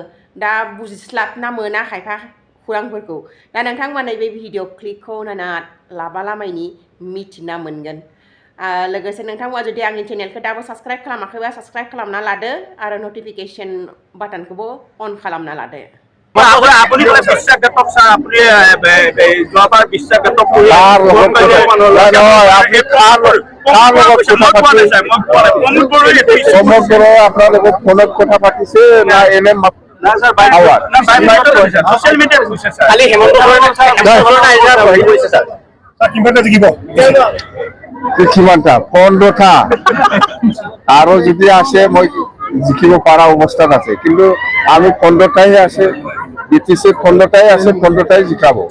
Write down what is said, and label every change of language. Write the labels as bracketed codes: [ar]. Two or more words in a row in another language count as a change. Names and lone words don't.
[brx] दा बुजिस्लाबना मोना खायफा खुरांफोरखौ। दा नोंथांमोना बे [en] video clip [brx] नायना लाबालामायनि मिथिना मोनगोन। लोगोसे नोंथांमोना जुदि आंनि चेनेलखौ दाबो साबस्क्राइब खालामाखैबा साबस्क्राइब खालामना लादो आरो [en] notification button [brx] अन खालामना लादो। [as] আপুনি বিশ্বাসঘাতক ছাৰ, আপুনি যোৱাবাৰ বিশ্বাসঘাতক আপোনালোকে ফোনত কথা পাতিছে না এনে কিমানটা 15টা আৰু যদি আছে মই জিকিব পৰা অৱস্থাত আছে, কিন্তু আমি 15টাই আছে, বিটিসি 15টাই আছে, 15টাই জিকাব।